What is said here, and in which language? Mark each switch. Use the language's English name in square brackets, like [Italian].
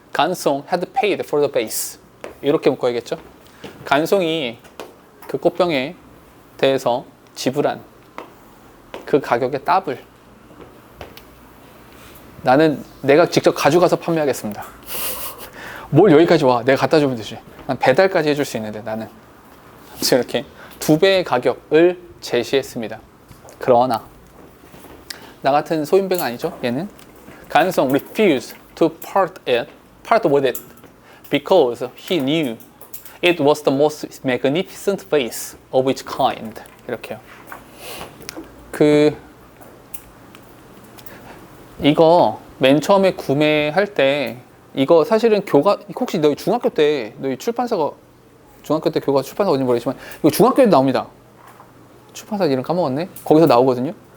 [English] 간송 had paid for the base. [Korean] 이렇게 묶어야겠죠. 간송이 그 꽃병에 대해서 지불한 그 가격의 더블. 나는 내가 직접 가져가서 판매하겠습니다. 뭘 여기까지 와? 내가 갖다 주면 되지. 난 배달까지 해줄 수 있는데 나는 이렇게 2배의 가격을 제시했습니다. 그러나 나 같은 소인배가 아니죠. 얘는 [English] 간송 refused to part with it because he knew it was the most magnificent vase of its kind. [Korean] 이렇게요. 이거 맨 처음에 구매할 때 이거 사실은 혹시 너희 중학교 때 너희 출판사가 중학교 때 교과 출판사 어딘지 모르겠지만 이거 중학교에 나옵니다. 출판사 이름 까먹었네. 거기서 나오거든요.